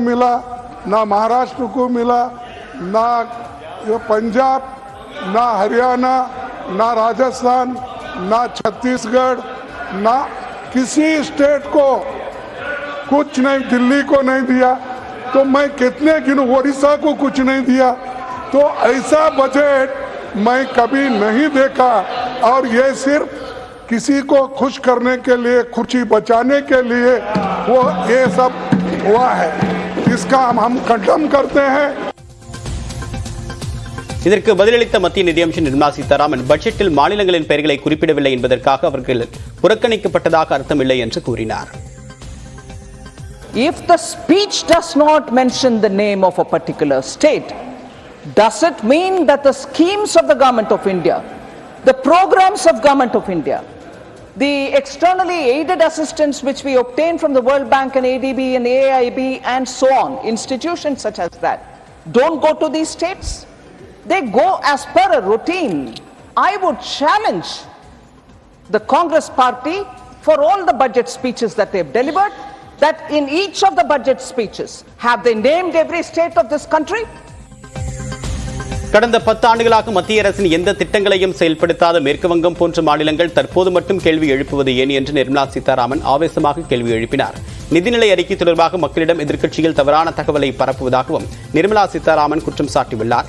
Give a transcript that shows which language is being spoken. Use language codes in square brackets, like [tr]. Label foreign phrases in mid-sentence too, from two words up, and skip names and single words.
[hi] मिला, ना महाराष्ट्र को मिला, ना पंजाब, ना हरियाणा, ना राजस्थान, ना छत्तीसगढ़, ना किसी स्टेट को कुछ नहीं, दिल्ली को नहीं दिया तो मैं कितने गिनूं, ओडिशा को कुछ नहीं दिया. तो ऐसा बजट मैं कभी नहीं देखा. और ये सिर्फ किसी को खुश करने के लिए, खुशी बचाने के लिए वो ये सब हुआ है. इसका हम खंडन करते हैं. [ta] இதற்கு பதிலளித்த மத்திய நிதியமைச்சர் நிர்மலா சீதாராமன் பட்ஜெட்டில் மாநிலங்களின் பெயர்களை குறிப்பிடவில்லை என்பதற்காக அவர்கள் புறக்கணிக்கப்பட்டதாக அர்த்தமில்லை என்று கூறினார். [en] If the speech does not mention the name of a particular state, does it mean that the schemes of the government of India, the programs of government of India, the externally aided assistance which we obtain from the World Bank and ADB and AIB and so on, institutions such as that, don't go to these states? They go as per a routine. I would challenge the Congress party for all the budget speeches that they've delivered, that in each of the budget speeches, have they named every state of this country? [ta] கடந்த 10 ஆண்டுகளாக மத்திய அரசின் எந்த திட்டங்களையும் செயல்படுத்தாத மேற்கு வங்கம் போன்ற மாநிலங்கள் தற்போது மட்டும் கேள்வி எழுப்புவது ஏன் என்று நிர்மலா சீதாராமன் ஆவேசமாக கேள்வி எழுப்பினார். நிதிநிலை அறிக்கை தொடர்பாக மக்களிடம் எதிர்க்கட்சிகள் தவறான தகவலை பரப்புவதாகவும் நிர்மலா சீதாராமன் குற்றம் சாட்டியுள்ளார்.